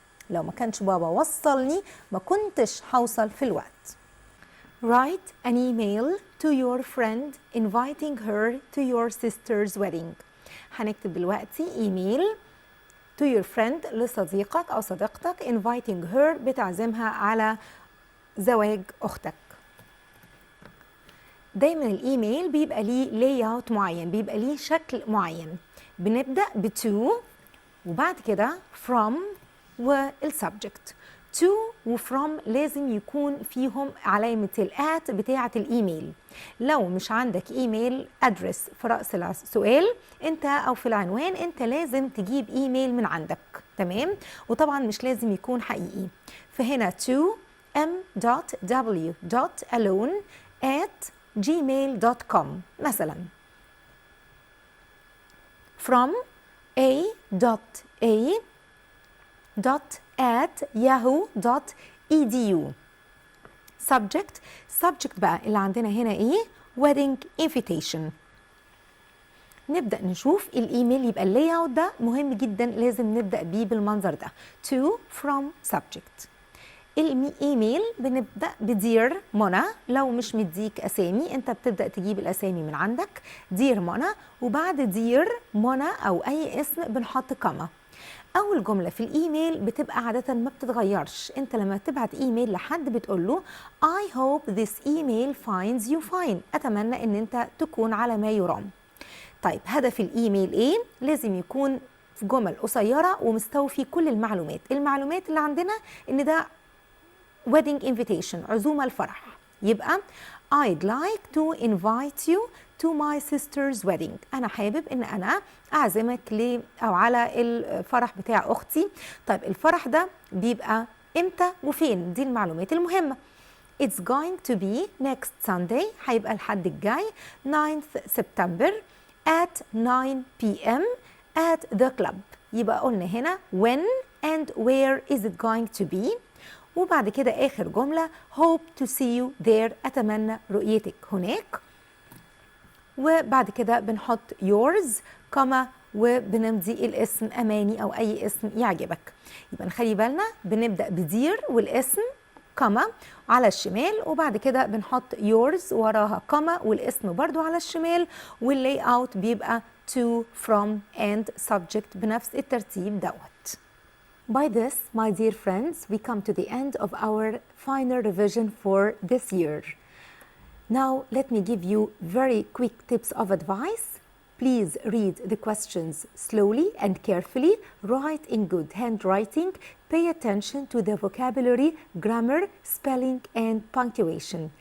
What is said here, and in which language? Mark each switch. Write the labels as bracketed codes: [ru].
[ar] لو ما كانش بابا وصلني ما كنتش هوصل في الوقت. [en] Write an email to your friend inviting her to your sister's wedding. [ar] هنكتب دلوقتي ايميل [en] to your friend [ar] لصديقك أو صديقتك [en] inviting her [ar] بتعزمها على زواج أختك. دايما الإيميل بيبقى ليه layout معين بيبقى ليه شكل معين. بنبدأ ب to وبعد كده from والسبجكت. to وفروم لازم يكون فيهم علامة الات بتاعة الإيميل. لو مش عندك إيميل أدرس في رأس السؤال أنت أو في العنوان أنت لازم تجيب إيميل من عندك، تمام؟ وطبعا مش لازم يكون حقيقي. فهنا to m.w.alone@gmail.com مثلا. [en] from a.a.@yahoo.edu. [ar] subject بقى اللي عندنا هنا ايه؟ [en] wedding invitation. [ar] نبدأ نشوف الإيميل، يبقى اللاي اوت ده مهم جدا، لازم نبدأ بيه بالمنظر ده to from subject. الإيميل بنبدأ بدير منى، لو مش مديك أسامي أنت بتبدأ تجيب الأسامي من عندك. دير منى، وبعد دير منى أو أي اسم بنحط كما. أول جملة في الإيميل بتبقى عادة ما بتتغيرش، أنت لما تبعت إيميل لحد بتقول له [en] I hope this email finds you fine، [ar] أتمنى أن أنت تكون على ما يرام. طيب هدف الإيميل إيه؟ لازم يكون في جمل قصيرة ومستوفي كل المعلومات. المعلومات اللي عندنا أن ده [en] wedding invitation، [ar] عزومة الفرح، يبقى [en] I'd like to invite you to my sister's wedding. [ar] أنا حابب إن أنا أعزمك أو على الفرح بتاع أختي. طيب الفرح ده بيبقى إمتى وفين؟ دي المعلومات المهمة. [en] It's going to be next Sunday، [ar] هيبقى الحد الجاي [en] 9th September at 9 p.m. at the club. [ar] يبقى قلنا هنا [en] when and where is it going to be. [ar] وبعد كده آخر جملة [en] hope to see you there، [ar] أتمنى رؤيتك هناك. وبعد كده بنحط yours كما وبنمضي الاسم أماني أو أي اسم يعجبك. يبقى نخلي بالنا بنبدأ بدير والاسم كما على الشمال، وبعد كده بنحط yours وراها كما والاسم برضو على الشمال، واللاي اوت بيبقى [en] to from and subject [ar] بنفس الترتيب دوت. [en] By this, my dear friends, we come to the end of our final revision for this year. Now, let me give you very quick tips of advice. Please read the questions slowly and carefully, write in good handwriting, pay attention to the vocabulary, grammar, spelling, and punctuation.